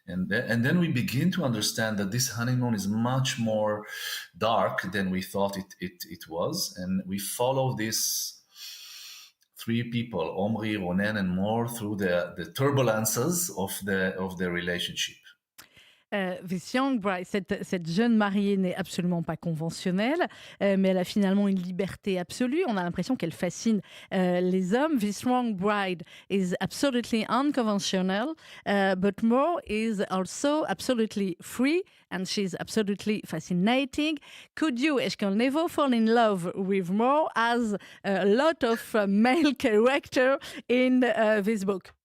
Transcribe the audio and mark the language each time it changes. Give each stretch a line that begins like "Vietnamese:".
English: And then we begin to understand that this honeymoon is much more dark than we thought it was. And we follow these 3 people, Omri, Ronen, and Mor, through the turbulences of their relationship. This young bride,
French: cette jeune mariée n'est absolument pas conventionnelle, mais elle a finalement une liberté absolue. On a l'impression qu'elle fascine les hommes.
English: This young bride is absolutely unconventional, but Mor is also absolutely free, and she's absolutely fascinating. Could you, Eshkol Nevo, fall in love with Mor as a lot of male character in this book?